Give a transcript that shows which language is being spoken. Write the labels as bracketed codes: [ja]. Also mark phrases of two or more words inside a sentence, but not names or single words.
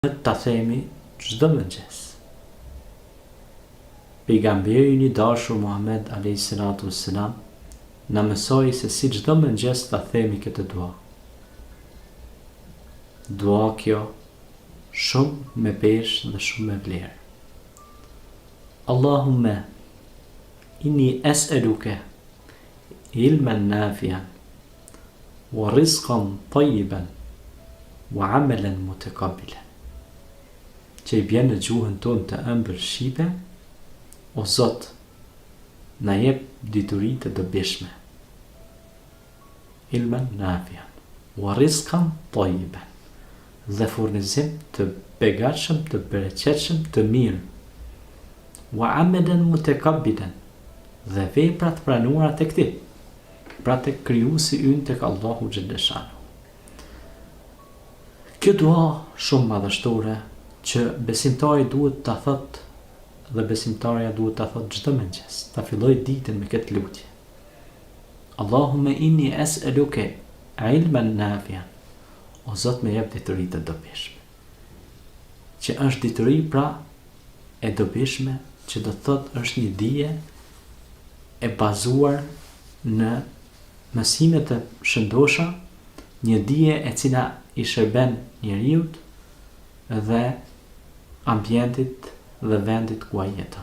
[sq] ta themi çdo mëngjes. Pejgamberi i dashur Muhammed [ar] عليه الصلاة والسلام [sq] na mësoi se si çdo mëngjes ta themi këtë dua. Dua kjo shumë me peshë dhe shumë me vlerë. [ar] اللهم إني أسألك علما نافعا ورزقا طيبا وعملا متقبلا. [sq] Që i bjen në gjuhën tonë të ëmbël shqipe, o Zot, na jep dituri të dobishme. [ar] علما نافعا، ورزقا طيبا, [sq] dhe furnizim të begatshëm, të bereqetshëm, të mirë. [ar] وعملا متقبلا, [sq] dhe vepra të pranuara tek ti, pra tek krijuesi ynë, tek Allahu xhaleshanu. Kjo dua shumë madhështore që besimtari duhet ta thot dhe besimtarja duhet ta thot çdo mëngjes, ta filloj ditën me këtë lutje. [ar] اللهم إني أسألك علما نافعا. [sq] O Zot, më jep dituri të dobishme. Që është dituri pra e dobishme, që do të thot është një dije e bazuar në mësime të shëndosha, një dije e cila i shërben njeriut dhe ambientit dhe vendit ku ai jeton.